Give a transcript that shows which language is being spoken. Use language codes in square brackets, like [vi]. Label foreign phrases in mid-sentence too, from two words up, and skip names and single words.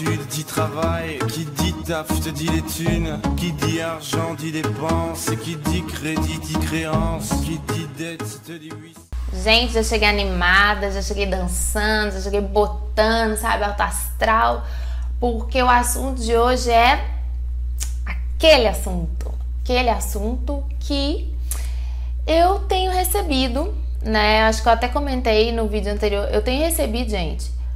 [fr] dit travail, qui dit taf, te dit les thunes, qui dit argent, dit dépense, qui dit crédit, dit créance, qui dit dette, te dit oui. [pt] Gente, já cheguei animada, já cheguei dançando, já cheguei botando, sabe, alto astral, porque o assunto de hoje é aquele assunto que eu tenho recebido, né, acho que eu até comentei no vídeo anterior, eu tenho recebido, gente,